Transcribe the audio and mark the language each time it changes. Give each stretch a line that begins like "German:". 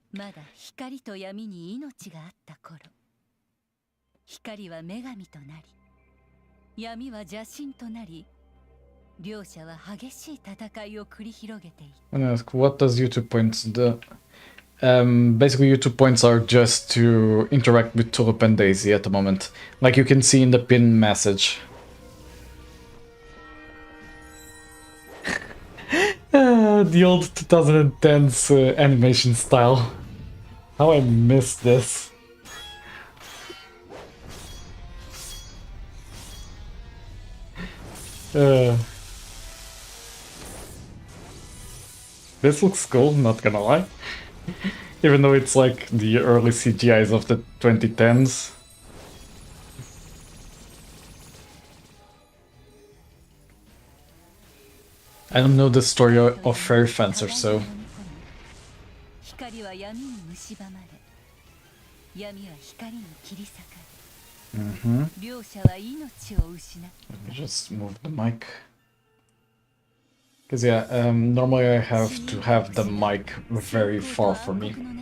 Japanese: まだ光と闇に命があった頃、光は女神となり、闇は邪神となり、両者は激しい戦いを繰り広げていた。
English: I'm gonna ask, what does YouTube points do? Basically, YouTube points are just to interact with Tulip and Daisy at the moment. Like you can see in the pin message. The old 2010s animation style. How I miss this. This looks cool, not gonna lie. Even though it's like the early CGIs of the 2010s. I don't know the story of Fairy Fencer, so...
Japanese: 光は闇に蝕まれ、闇は光に切り裂かれ、両者は命を失った。
English: Let me just move the mic. Because yeah, normally I have to have the mic very far from me.